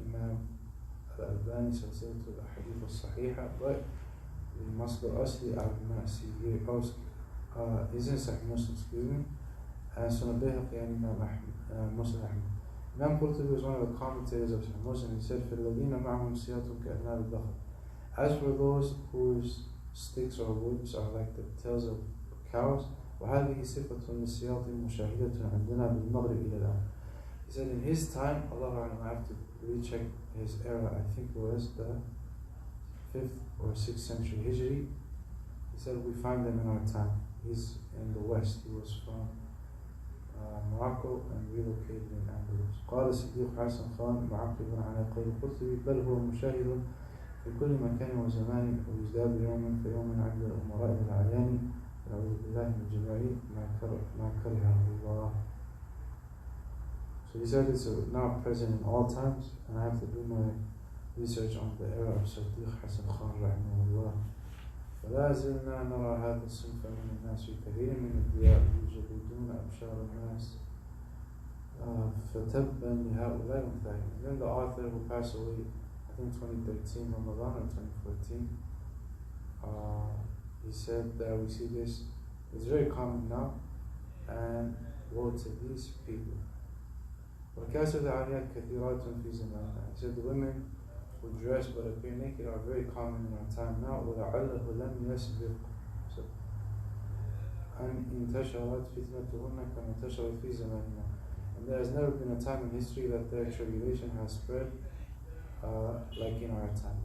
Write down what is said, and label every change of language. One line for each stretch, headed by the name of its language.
English: Imam Al-Albani Silsilatul Hadith al-Sahiha, but the Masdar Asli I do not see here. Is in Sahih Muslim, excuse me. And Sunan Bayhaqi and Imam Muslim Ahmad. Imam Qurtubi was one of the commentators of Sahih Muslim. He said,
Arabic: فَالَّذِينَ مَعْهُمْ سِيَاتٌ كَأَذْنَابِ الْبَقَرِ.
English: As for those whose sticks or woods are like the tails of cows,
Arabic: وَهَذِهِ صِفَةٌ لِلسِّيَاطِ مُشَاهِدَةٌ عَنْدَنَا بِالْمَغْرِبِ إِلَى الْآنِ.
English: He said in his time, Allah I have to recheck his era, I think it was the 5th or 6th century Hijri. He said we find them in our time. He's in the west, he was from Morocco and relocated in Andalus.
Arabic: قال الصديق حسن خان معقبا على قول القرطبي بل هو مشاهد في كل مكان وزمان ويزداد يوما فيوما عند الأمراء والأعيان نعوذ بالله من جميع ما كره الله.
English: So he said it's now present in all times, and I have to do my research on the era of Siddiq Hassan Khan rahimahullah.
Arabic: فلا زلنا نرى هذا الصنف من الناس في كثير من الديار يجلدون أبشار الناس فتبا لهؤلاء المثالين.
English: Then the author who passed away, I think 2013 Ramadan or 2014, he said that we see this, it's very common now, and woe to these people.
Arabic: وكاسة العاريات كثيرات في زماننا.
English: He said the women who dress but appear naked are very common in our time now.
Arabic: ولعله لم يسبق أن انتشرت فتنتهن كما انتشرت في زماننا.
English: And there has never been a time in history that their tribulation has spread like in our time.